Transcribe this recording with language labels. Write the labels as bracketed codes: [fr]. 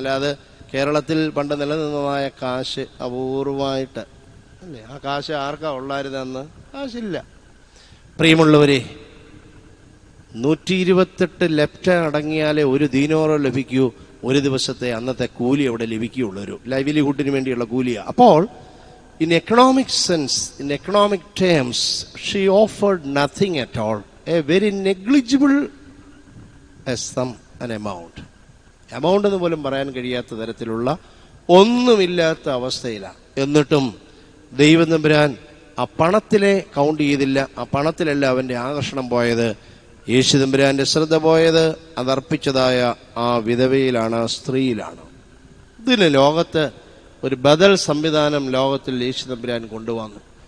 [ml] അല്ലാതെ കേരളത്തിൽ പണ്ട് നിലനിന്നതായ കാശ് അപൂർവമായിട്ട് അല്ലേ. ആ കാശ് ആർക്കാ ഉള്ളായിരുന്നെന്ന്? കാശില്ല. പ്രിയമുള്ളവരെ, 128 ലെപ്റ്റ അടങ്ങിയാലേ 1 ദീനോറോ ലഭിക്കൂ. ഒരു ദിവസത്തെ അന്നത്തെ കൂലി അവിടെ ലഭിക്കുകയുള്ളൂ. ഒരു ലൈവ്ലിഹുഡിന് വേണ്ടിയുള്ള കൂലിയാണ്. [en] അപ്പോൾ in economic sense, in economic terms, she offered nothing at all, a very negligible sum, an amount [ml] എന്ന് പോലും പറയാൻ കഴിയാത്ത തരത്തിലുള്ള ഒന്നുമില്ലാത്ത അവസ്ഥയിലാണ്. എന്നിട്ടും ദൈവം തമ്പുരാൻ ആ പണത്തിലെ കൗണ്ട് ചെയ്തില്ല. ആ പണത്തിലല്ല അവൻ്റെ ആകർഷണം പോയത്. യേശു തമ്പുരാന്റെ ശ്രദ്ധ പോയത് അതർപ്പിച്ചതായ ആ വിധവയിലാണ്, ആ സ്ത്രീയിലാണ്. ഇതിന് ലോകത്ത് ഒരു ബദൽ സംവിധാനം ലോകത്തിൽ യേശു തമ്പുരാൻ കൊണ്ടുവന്നു.